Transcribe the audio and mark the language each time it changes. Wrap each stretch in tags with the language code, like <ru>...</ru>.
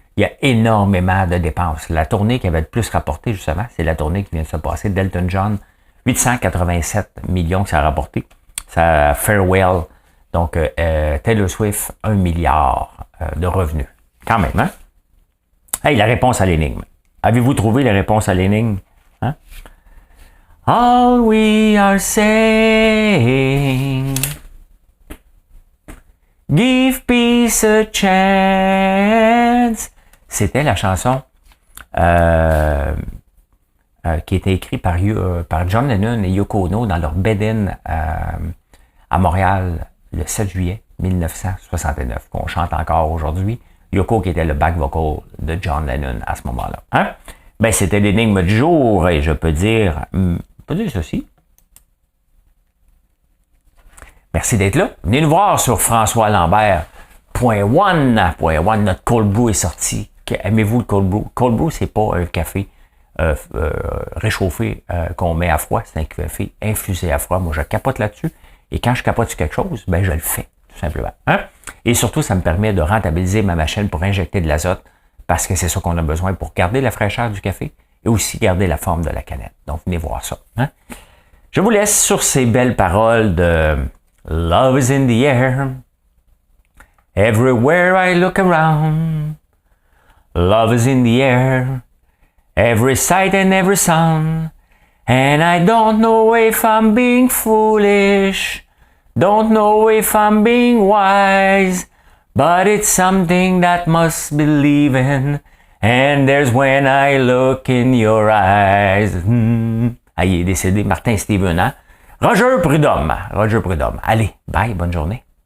<fr>Il y a énormément de dépenses. La tournée qui avait le plus rapporté, justement, c'est la tournée qui vient de se passer d'Elton John. 887 millions que ça a rapporté. Ça Farewell. Donc, Taylor Swift, 1 milliard de revenus. Quand même, hein? Hey, la réponse à l'énigme. Avez-vous trouvé la réponse à l'énigme? Hein?</fr> <en>All we are saying, give peace a chance.</en> <fr>C'était la chanson qui était écrite par John Lennon et Yoko Ono dans leur bed-in à Montréal le 7 juillet 1969, qu'on chante encore aujourd'hui. Yoko qui était le back vocal de John Lennon à ce moment-là. Hein? Ben, c'était l'énigme du jour et je peux dire ceci. Merci d'être là. Venez nous voir sur françoislambert.one. Notre cold brew est sorti. Aimez-vous le cold brew? Cold brew, c'est pas un café réchauffé qu'on met à froid. C'est un café infusé à froid. Moi, je capote là-dessus. Et quand je capote sur quelque chose, ben, je le fais, tout simplement. Hein? Et surtout, ça me permet de rentabiliser ma machine pour injecter de l'azote parce que c'est ça qu'on a besoin pour garder la fraîcheur du café et aussi garder la forme de la canette. Donc, venez voir ça. Hein? Je vous laisse sur ces belles paroles de Love is in the air.</fr> <en>Everywhere I look around. Love is in the air. Every sight and every sound. And I don't know if I'm being foolish. Don't know if I'm being wise. But it's something that must believe in. And there's when I look in your eyes.</en> <fr>Ah, il est décédé, Martin Steven, hein? Roger Prudhomme. Allez, bye, bonne journée.</fr>